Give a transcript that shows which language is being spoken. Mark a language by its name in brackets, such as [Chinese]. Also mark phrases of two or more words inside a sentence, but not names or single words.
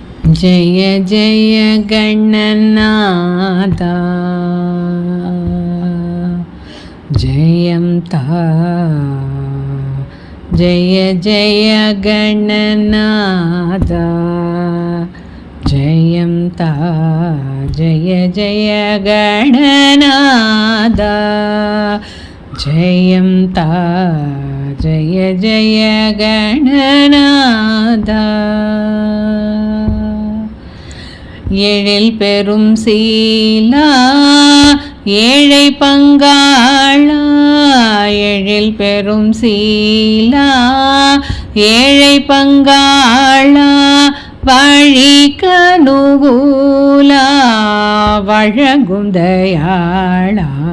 [Sanskrit] जय जय गणनाथ जयं ता जय जय गणनाथ जयं ता जय जय गणनाथ जयं ता जय जय गणनाथ [Tamil] ஏழில் பெரும் சீலா ஏழை பங்காளா ஏழில் பெரும் சீலா ஏழை பங்காளா வழிக்கனுகூலா வழங்கும் தயாளா